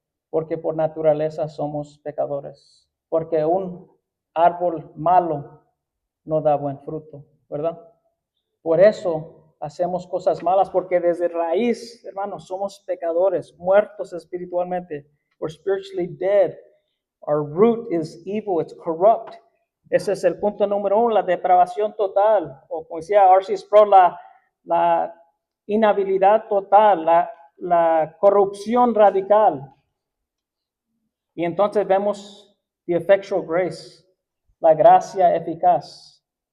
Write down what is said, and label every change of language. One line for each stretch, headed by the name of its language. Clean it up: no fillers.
Spanish: Porque por naturaleza somos pecadores. Porque un árbol malo no da buen fruto, ¿verdad? Por eso hacemos cosas malas, porque desde raíz, hermanos, somos pecadores, muertos espiritualmente.
English: We're spiritually dead. Our root is evil, it's corrupt.
Spanish: Ese es el punto número 1, la depravación total, o como decía R.C. Sproul, la inhabilidad total, la corrupción radical. Y entonces vemos
English: the effectual grace,
Spanish: la gracia eficaz.